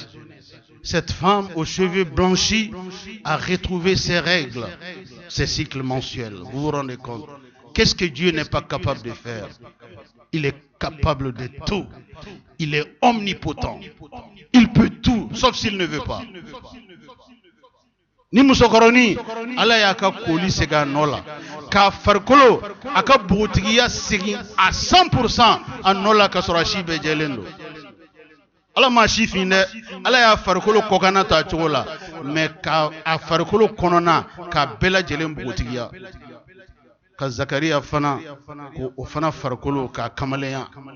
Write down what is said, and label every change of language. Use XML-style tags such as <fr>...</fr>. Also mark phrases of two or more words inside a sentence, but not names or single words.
<fr>Cette femme aux cheveux blanchis a retrouvé ses règles, ses cycles mensuels. Vous vous rendez compte? Qu'est-ce que Dieu n'est pas capable de faire? Il est capable de tout. Il est omnipotent. Il peut tout, sauf s'il ne veut pas.</fr> <bm>Ni musokoroni ala ya ka koli sega nola k'a farikolo a ka bogotigiya segin à 100% a nɔ la ka sɔrɔ a si bɛɛ jɛlen don. Ala ma si fin dɛ, Ala y'a farikolo kɔkanna ta cogo la, mais k'a farikolo kɔnɔna k'a bɛɛ lajɛlen bogotigiya. Ka Zakariya fana k'o fana farikolo k'a kamalenya.</bm>